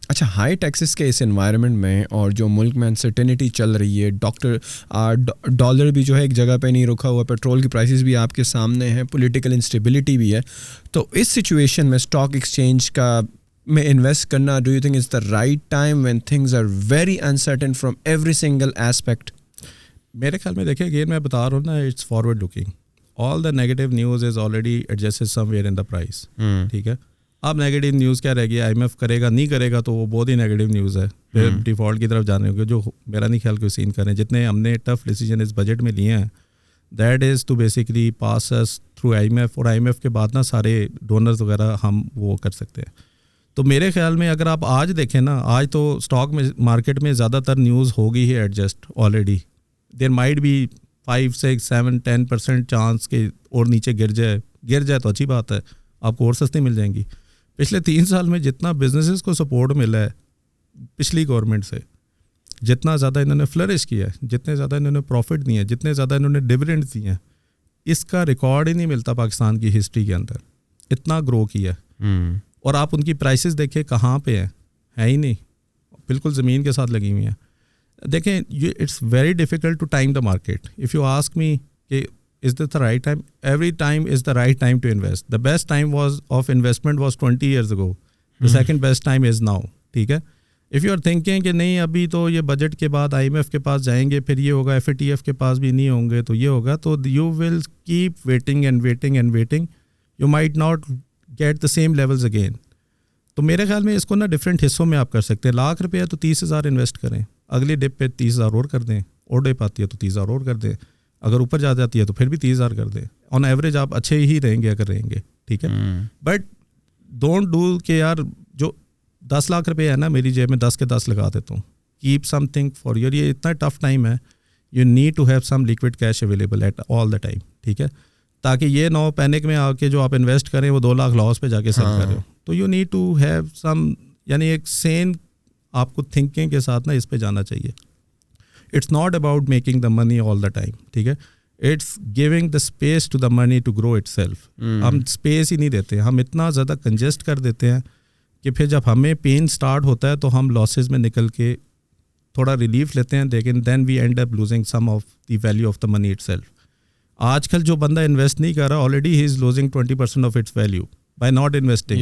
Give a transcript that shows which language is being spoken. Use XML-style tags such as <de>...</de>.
<ur>اچھا, high taxes کے اس environment میں اور جو ملک میں انسرٹینٹی چل رہی ہے, ڈالر بھی جو ہے ایک جگہ پہ نہیں رکا ہوا, پیٹرول کی پرائسز بھی آپ کے سامنے ہیں, پولیٹیکل انسٹیبلٹی بھی ہے, تو اس سچویشن میں اسٹاک ایکسچینج کا میں انویسٹ کرنا,</ur> <en>Do you think is the right time when things are very uncertain from every single aspect?</en> <ur>میرے خیال میں دیکھیں اگین میں بتا رہا ہوں نا,</ur> <en>It's forward looking. All the negative news is already adjusted somewhere in the price.</en> <ur>ٹھیک ہے, اب نیگیٹو نیوز کیا رہ گیا, آئی ایم ایف کرے گا نہیں کرے گا تو وہ بہت ہی نیگیٹو نیوز ہے, پھر ڈیفالٹ کی طرف جانے ہوگے, جو میرا نہیں خیال کوئی سین کریں. جتنے ہم نے ٹف ڈیسیجن اس بجٹ میں لیے ہیں</ur> <en>that is to basically pass اس through I M F,</en> <ur>اور آئی ایم ایف کے بعد نا سارے ڈونرز وغیرہ ہم وہ کر سکتے ہیں. تو میرے خیال میں اگر آپ آج دیکھیں نا, آج تو اسٹاک میں مارکیٹ میں زیادہ تر نیوز ہوگی ہی adjust already.</ur> <en>there might be</en> <ur>5, 6, 7, 10% chance کہ اور نیچے گر جائے تو اچھی بات ہے, آپ کو اور سستی مل جائیں گی. پچھلے 3 سال میں جتنا بزنسز کو سپورٹ ملا ہے پچھلی گورنمنٹ سے, جتنا زیادہ انہوں نے فلرش کیا ہے, جتنے زیادہ انہوں نے پروفٹ دیے ہیں, جتنے زیادہ انہوں نے ڈیویڈنڈ دیے ہیں, اس کا ریکارڈ ہی نہیں ملتا پاکستان کی ہسٹری کے اندر. اتنا گرو کیا ہے. اور آپ ان کی پرائسز دیکھیں کہاں پہ ہیں, ہے ہی نہیں, بالکل زمین کے ساتھ لگی ہوئی ہیں. دیکھیں</ur> <en>It's very difficult to time the market. If you ask me کہ is this the right time, every time is the right time to invest. The best time was of investment was 20 years ago. The second best time is now.</en> <ur>ٹھیک ہے,</ur> <en>if you are thinking</en> <ur>کہ نہیں ابھی تو یہ budget کے بعد I am F کے پاس جائیں گے, پھر یہ ہوگا, ایف اے ٹی ایف کے پاس بھی نہیں ہوں گے تو یہ ہوگا, تو</ur> <en>You will keep waiting and waiting and waiting, you might not get the same levels again.</en> <ur>تو میرے خیال میں اس کو نا ڈفرینٹ حصوں میں آپ کر سکتے ہیں. ₹1,00,000 تو 30,000 انویسٹ کریں, اگلی ڈپ پہ 30,000 اور کر دیں, اور ڈپ آتی ہے تو 30,000 اور کر دیں, اگر اوپر جا جاتی ہے تو پھر بھی 30,000 کر دیں. آن ایوریج آپ اچھے ہی رہیں گے اگر رہیں گے. ٹھیک ہے,</ur> <en>but don't do</en> <ur>کہ یار جو ₹10,00,000 ہے نا میری جیب میں 10 کے 10 لگا دیتا ہوں.</ur> <en>keep something for your,</en> <ur>یہ اتنا ٹف ٹائم ہے,</ur> <en>You need to have some liquid cash available at all the time.</en> <ur>ٹھیک ہے, تاکہ یہ نہ ہو پینک میں آ کے جو آپ انویسٹ کریں وہ 2 لاکھ لاس پہ جا کے سیل کر رہے ہو.</ur> <en>تو you need to have some,</en> <ur>یعنی ایک سین آپ کو تھنکنگ کے ساتھ نا اس پہ جانا چاہیے.</ur> <en>It's not about making the money all the time. ٹھیک ہے, it's giving the space to the money to grow itself.</en> <ur>ہم اسپیس ہی نہیں دیتے, ہم اتنا زیادہ کنجسٹ کر دیتے ہیں کہ پھر جب ہمیں پین اسٹارٹ ہوتا ہے تو ہم لاسز میں نکل کے تھوڑا ریلیف لیتے ہیں,</ur> <en>لیکن then we end up losing some of the value of the money itself.</en> <ur>آج کل جو بندہ انویسٹ نہیں کر رہا</ur> <en>Already ہی is losing 20% of its value by not investing.</en>